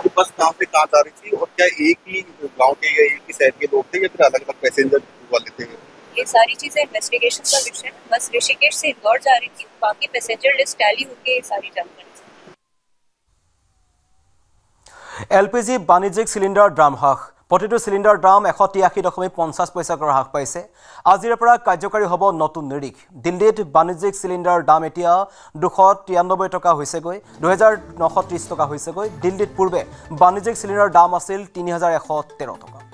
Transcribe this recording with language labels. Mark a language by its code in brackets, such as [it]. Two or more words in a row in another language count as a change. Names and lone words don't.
[hi] तो बस कहाँ से कहाँ जा रही थी और क्या एक ही गांव के या एक ही शहर के लोग थे या फिर अलग अलग पैसेंजर वाले थे? ये सारी चीजें इन्वेस्टिगेशन का विषय है। बस ऋषिकेश से इंदौर जा रही थी, बाकी [en] passenger list [hi] टैली होकर ये सारी जानकारी। [as] LPG বাণিজ্যিক চিলিণ্ডাৰ দাম হ্ৰাস। প্ৰতিটো চিলিণ্ডাৰ দাম 183.50 পইচাকৈ হ্ৰাস পাইছে। আজিৰ পৰা কাৰ্যকাৰী হ'ব নতুন নিৰিখ। দিল্লীত বাণিজ্যিক চিলিণ্ডাৰ দাম এতিয়া 293 টকা হৈছেগৈ, 2930 টকা হৈছেগৈ। দিল্লীত পূৰ্বে বাণিজ্যিক চিলিণ্ডাৰ দাম আছিল 3113 টকা।